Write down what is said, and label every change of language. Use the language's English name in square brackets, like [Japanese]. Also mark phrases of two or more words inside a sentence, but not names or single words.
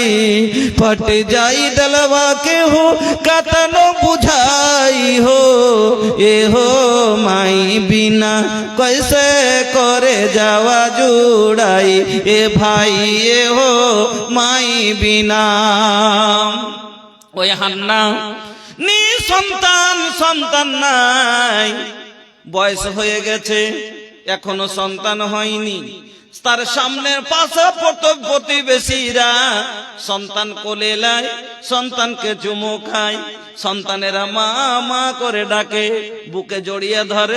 [Bhojpuri] फट जाई दलवा के हो कतनो बुझाई हो, ए हो माई बिना कैसे करे जावा जुड़ाई, ए भाई ए हो माई बिना। [Bangla] ওই হান্না নি সন্তান নাই, বয়স হয়ে গেছে এখনো সন্তান হয়নি। তার সামনের পাশে প্রতিবেশীরা সন্তান কোলে লাই, সন্তানকে চুমু খায়, সন্তানেরা মা মা করে ডাকে, বুকে জড়িয়ে ধরে।